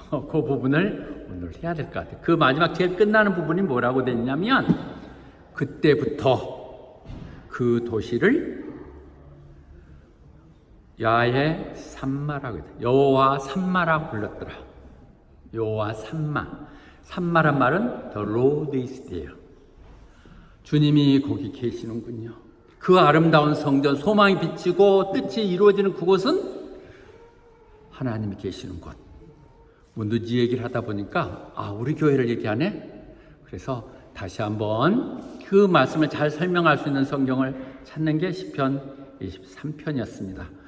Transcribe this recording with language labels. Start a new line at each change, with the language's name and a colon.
Korean: 그 부분을 오늘 해야 될 것 같아요. 그 마지막 제일 끝나는 부분이 뭐라고 됐냐면 그때부터 그 도시를 야훼 산마라고 해요. 여호와 산마라고 불렀더라. 여호와 산마. 산마란 말은
English: The Lord is there.
Korean: 주님이 거기 계시는군요. 그 아름다운 성전, 소망이 비치고 뜻이 이루어지는 그곳은 하나님이 계시는 곳. 문두지 얘기를 하다 보니까 우리 교회를 얘기하네. 그래서 다시 한번 그 말씀을 잘 설명할 수 있는 성경을 찾는 게 시편 23편이었습니다.